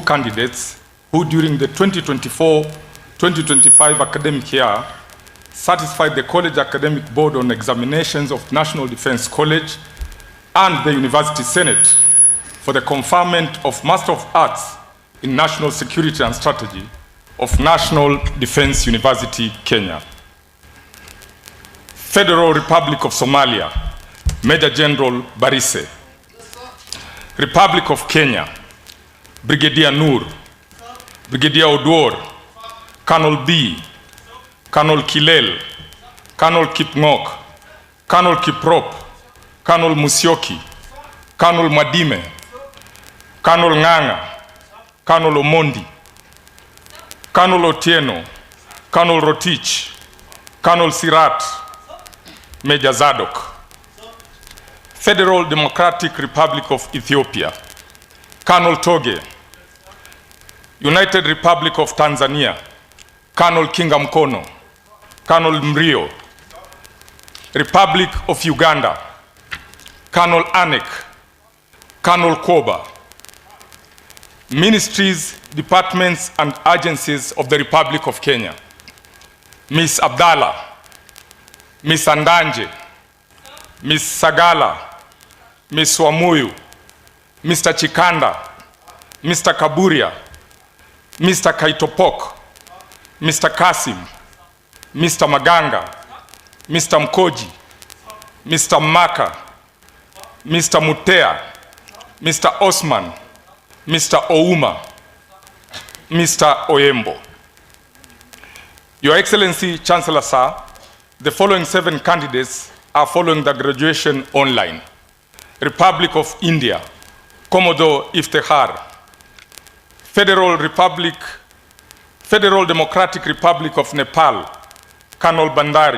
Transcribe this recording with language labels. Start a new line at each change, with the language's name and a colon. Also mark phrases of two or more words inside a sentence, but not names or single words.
English: candidates who during the 2024-2025 academic year satisfied the College Academic Board on Examinations of National Defense College and the University Senate for the conferment of Master of Arts in National Security and Strategy of National Defense University, Kenya. Federal Republic of Somalia, Major General Barise. Republic of Kenya, Brigadier Noor, Brigadier Odwor, Colonel B, Colonel Kilel, Colonel Kipngok, Colonel Kiprop, Colonel Musyoki, Colonel Madime, Colonel Nganga, Colonel Omondi, Colonel Otieno, Colonel Rotich, Colonel Sirat, Major Zadok. Federal Democratic Republic of Ethiopia, Colonel Toge. United Republic of Tanzania, Colonel Kinga Mkono, Colonel Mrio. Republic of Uganda, Colonel Anek, Colonel Koba. Ministries, departments, and agencies of the Republic of Kenya, Miss Abdallah, Miss Andanje, Miss Sagala, Miss Wamuyu, Mr. Chikanda, Mr. Kaburia, Mr. Kaitopok, Mr. Kasim, Mr. Maganga, Mr. Mkoji, Mr. Maka, Mr. Mutea, Mr. Osman, Mr. Ouma, Mr. Oyembo. Your Excellency, Chancellor Sir, the following 7 candidates are following the graduation online. Republic of India, Commodore Iftehar. Federal Democratic Republic of Nepal, Colonel Bandari.